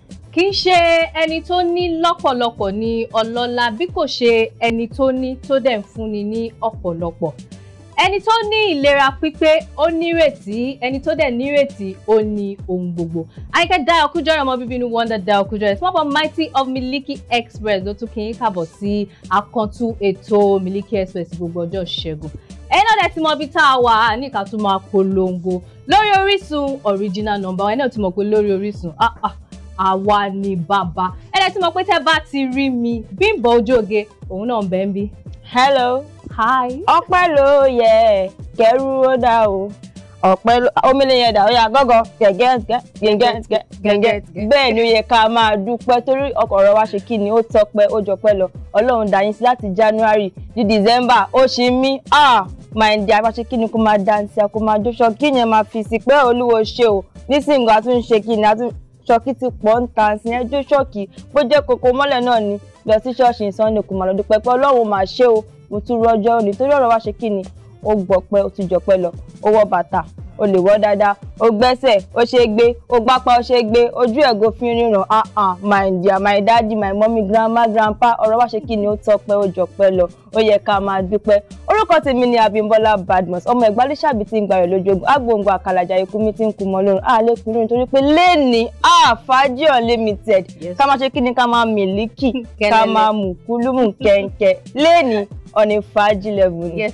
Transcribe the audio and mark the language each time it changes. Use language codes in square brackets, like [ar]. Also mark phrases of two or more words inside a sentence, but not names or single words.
[yo] kì í ṣe ẹni tó ní lọ́pọ̀lọpọ̀ ní ọlọ́lá bí kò ṣe ẹni tó ní tó dẹ̀ ń fúnni ní ọ̀pọ̀lọpọ̀. Ẹni tó ní ìlera pípé ó nírètí, ẹni tó dẹ̀ nírètí ó ní ohun gbogbo. Àyìnkẹ́ Dayọ̀ Kújọrẹ̀ ọmọ bíbí inú Wonder Dayọ̀ Kújọrẹ̀, [en] small but mighty of Miliki Express [yo] ló tún kí yín káàbọ̀ sí àkàntú ètò Miliki Express gbogbo ọjọ́ Ṣẹ́gun. Ẹ̀yin náà dẹ̀ ti mọ ibi tá a wà ní ká tún máa polongo lórí Orísun [en] original number [yo] wa. Ẹ̀yin náà ti mọ̀ pé lórí Orísun àwa ni bàbá. Ẹ̀yin ti mọ̀ pé tẹ́ bá ti rí mi Bímbọ́ Ojóge òun náà ń bẹ ń bí. [en] Hello. Hi. [yo] Ọpẹ́ ló yẹ kẹrù ó dá o. Ọpẹ́ omele yẹn dá ó yá gọ́gọ́ gẹ́gẹ́ bẹ́ẹ̀ ni ó yẹ ká máa dúpẹ́ torí ọ̀rọ̀ wa ṣe kí ni ó tọpẹ́ ó jọpẹ́ lọ. Ọlọ́run dá yín sí láti January di December ó ṣe mí [en] my dear [yo] bá ṣe kí ni kó máa dáńtì kó máa jó ṣọ́kí yẹn máa fi sí pé Olúwo ṣe o nísìnyí àtúnṣe kí ni ṣọ́kí ti pọ̀ ń ta sí ẹjọ́ ṣọ́kí bó jẹ́ kókó mọ́lẹ̀ náà ni lọ sí ṣọ́ọ̀ṣì Sunday kó máa lọ dúpẹ́ pé Ọlọ́run máa ṣe o mo tún rọjọ́ òní torí ọ̀rọ̀ wa ṣe kí ni ó gbọpẹ́ ó tún jọpẹ́ lọ ó wọ bàtà ó lè wọ́ dáadáa ó gbẹ́sẹ̀ ó ṣe gbé ó gbápá ó ṣe gbé ojú ẹ̀gọ́ fi ríran [en] my dear my daddy my mommy grandma grandpa [yo] ọ̀rọ̀ wa ṣe kí ni ó tọpẹ́ ó jọpẹ́ lọ ó yẹ ká máa dúpẹ́. Orúkọ tèmi ni Abímbọ́lá Badmus ọmọ Ẹ̀gbálẹ́ṣàbí tí ń gbàrẹ̀ lójoogun agbóǹgbò àkàlàjà ikú mi tí ń kú mọ́ lọ́rùn àlékún lórí nítorí pé lẹ́ni fàájì unlimited ká máa ṣe kí ni ká máa Miliki ká máa mú kúlùmù kẹ̀ǹkẹ̀ lẹ́ni [en] on a fàájì level [yo] ni.